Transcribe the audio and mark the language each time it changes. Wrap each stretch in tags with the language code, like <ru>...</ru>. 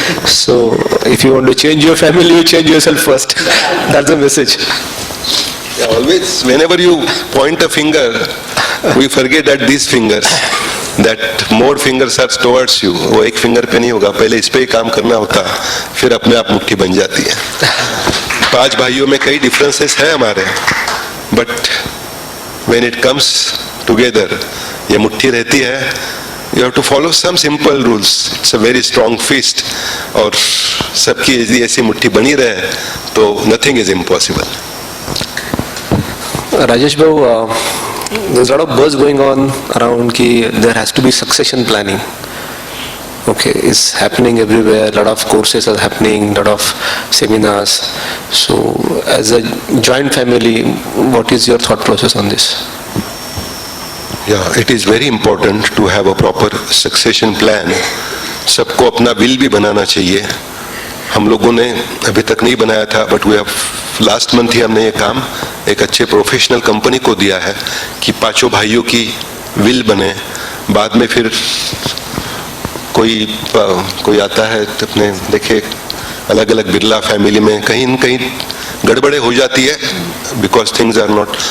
<en>So if you want to change your family, you change yourself first. That's the message. Yeah, always whenever you point a finger, we forget that these fingers, that more fingers are towards you.</en> <hi>वो एक finger पे नहीं होगा, पहले इस पे ही काम करना होता, फिर अपने आप मुट्ठी बन जाती है। 5 भाइयों में कई डिफरेंसेस है हमारे, but</hi> <en>when it comes together,</en> <hi>ये मुट्ठी रहती है।</hi> <en>You have to follow some simple rules. It's a very strong fist.</en> <hi>और सबकी यदि ऐसी मुट्ठी बनी रहे तो</hi> <en>nothing is impossible. Rajesh Bhau, there's a lot of buzz going on around कि there has to be succession planning. Okay, it's happening everywhere. A lot of courses are happening, a lot of seminars. So, as a joint family, what is your thought process on this? Yeah, it is very important to have a proper succession plan.</en> <hi>सबको अपना will भी बनाना चाहिए। हम लोगों ने अभी तक नहीं बनाया था,</hi> <en>but we have last month</en> <hi>ही हमने ये काम एक अच्छे प्रोफेशनल कंपनी को दिया है कि 5 भाइयों की विल बने। बाद में फिर कोई आता है तो अपने देखे अलग अलग बिरला फैमिली में कहीं न कहीं गड़बड़े हो जाती है,</hi> <en>Because things are not.</en>